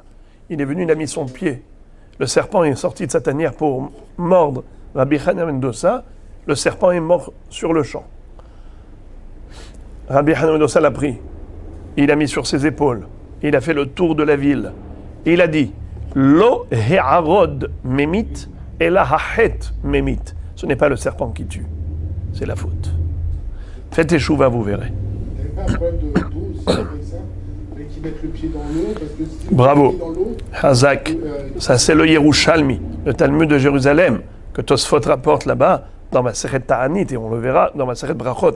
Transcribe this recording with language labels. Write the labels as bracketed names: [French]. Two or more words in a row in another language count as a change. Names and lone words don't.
[French] Il est venu, il a mis son pied. Le serpent est sorti de sa tanière pour mordre Rabbi Hanina ben Dosa. Le serpent est mort sur le champ. Rabbi Hanina ben Dosa l'a pris. Il a mis sur ses épaules. Il a fait le tour de la ville. Et il a dit, [Hebrew] לא הערוד ממית אלא החטא ממית. [French] Ce n'est pas le serpent qui tue. C'est la faute. Faites échouva, vous verrez. Un problème de dos aussi avec ça, avec qui mettent le pied dans l'eau, parce que si bravo, le pied dans l'eau, Hazak, ça c'est le Yerushalmi, le Talmud de Jérusalem, que Tosfot rapporte là-bas, dans ma [Hebrew] מסכת תענית, [French] et on le verra dans ma [Hebrew] מסכת ברכות.